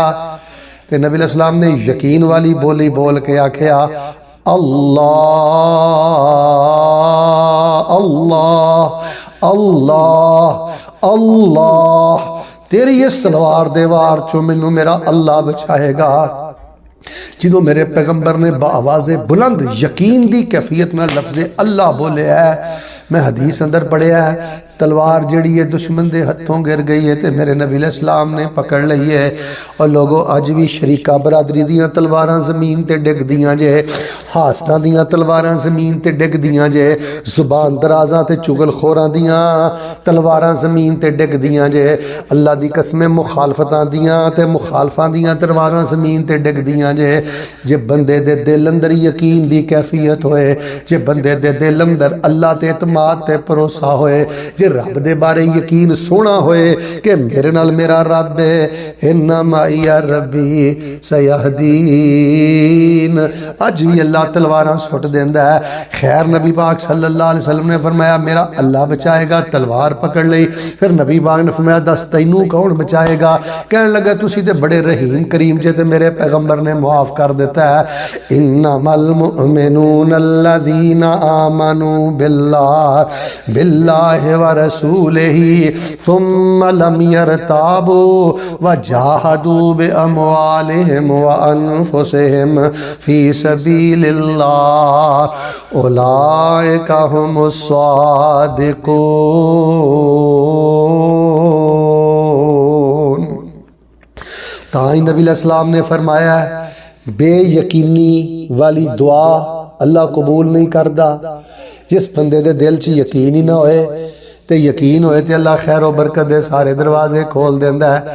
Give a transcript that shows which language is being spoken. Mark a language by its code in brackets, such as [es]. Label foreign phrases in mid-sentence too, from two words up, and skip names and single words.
[pa] تے نبی علیہ السلام نے یقین والی بولی بول کے آکھیا اللہ اللہ اللہ اللہ، تیری اس تلوار دے وار چوں مینوں میرا اللہ بچائے گا. جدوں میرے پیغمبر نے بآواز بلند یقین دی کیفیت میں لفظ اللہ بولے ہے، میں حدیث اندر پڑھیا ہے تلوار جڑی ہے دشمن کے ہتھوں گر گئی ہے تو میرے نبی اسلام نے پکڑ لی ہے. اور لوگوں اج بھی شریکا برادری دیاں تلواراں زمین تے ڈگدیاں جے، حاسداں دیاں تلواراں زمین تے ڈگدیاں جے، زبان درازاں تے چغل خوراں دیاں تلواراں زمین تے ڈگدیاں جے. اللہ دی قسمیں مخالفتاں دیاں تے مخالفاں دیاں تلواراں زمین تے ڈگدیاں جے. جے بندے دے دل اندر یقین دی کیفیت ہوئے، جے بندے دے دل اندر اللہ تے اعتماد تے بھروسہ ہوئے، جے رب دے بارے یقین سونا ہوئے کہ میرے نال میرا رب ہے, [ar] إن معي ربي سيهدين, [pa] اج بھی اللہ تلواراں سٹ دیندا ہے. [ur] خیر نبی پاک [ar] صلى الله عليه وسلم [ur] نے فرمایا میرا اللہ بچائے گا، تلوار پکڑ لی. [pa] فیر نبی پاک نے فرمایا دس تینوں کون بچائے گا؟ کہنے لگا تسی تے بڑے رحیم کریم جے، تے میرے پیغمبر نے معاف کر دیتا ہے. [ar] إنما المؤمنون الذين آمنوا بالله ورسوله ثم لم يرتابوا وجاهدوا بأموالهم وأنفسهم في سبيل الله أولئك هم الصادقون. [ur] تائی نبی اسلام نے فرمایا بے یقینی والی دعا اللہ قبول نہیں کرتا. [pa] جس بندے دے دل چ یقین ہی نہ ہوئے تو یقین ہوئے تو اللہ خیر و برکت دے سارے دروازے کھول دیندا ہے.